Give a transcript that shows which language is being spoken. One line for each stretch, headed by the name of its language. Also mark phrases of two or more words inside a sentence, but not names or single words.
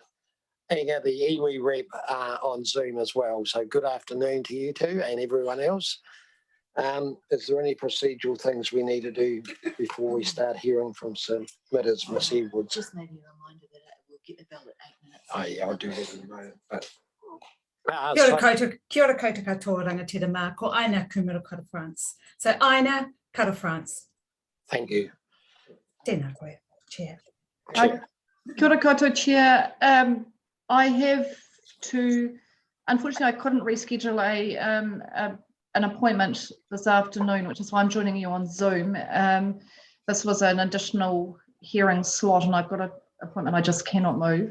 English: Inga, the iwi rep on Zoom as well. So good afternoon to you two and everyone else. Is there any procedural things we need to do before we start hearing from submitters, Ms. Edwards? Just maybe a reminder that we'll get the bell at 8 minutes. Oh yeah, I'll do that in a moment. But,
Māori: Kia ora koutou katoa rangatira mā, ko aina kumura kara France.
English: So aina kara France. thank you.
Māori: Tēnā koe,
English: Chair. Chair.
Māori: Kia ora koutou,
English: Chair. I have to, unfortunately, I couldn't reschedule an appointment this afternoon, which is why I'm joining you on Zoom. This was an additional hearing slot, and I've got an appointment I just cannot move.